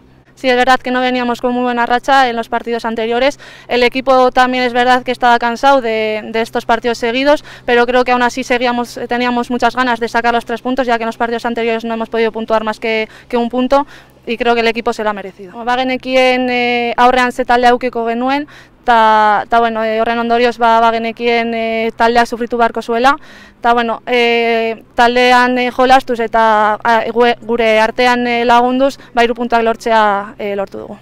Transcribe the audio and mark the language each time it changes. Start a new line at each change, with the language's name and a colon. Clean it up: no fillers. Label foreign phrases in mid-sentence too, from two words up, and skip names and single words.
Spanish: Sí, es verdad que no veníamos con muy buena racha en los partidos anteriores, el equipo también es verdad que estaba cansado de estos partidos seguidos, pero creo que aún así teníamos muchas ganas de sacar los 3 puntos, ya que en los partidos anteriores no hemos podido puntuar más que un punto, y creo que el equipo se lo ha merecido.
Basque: Bagenekien aurrean ze taldea edukiko genuen, eta bueno, horren ondorioz bagenekien taldeak sufritu beharko zuela, eta bueno, taldean jolastuz eta gure artean lagunduz 3 puntuak lortzea lortu dugu.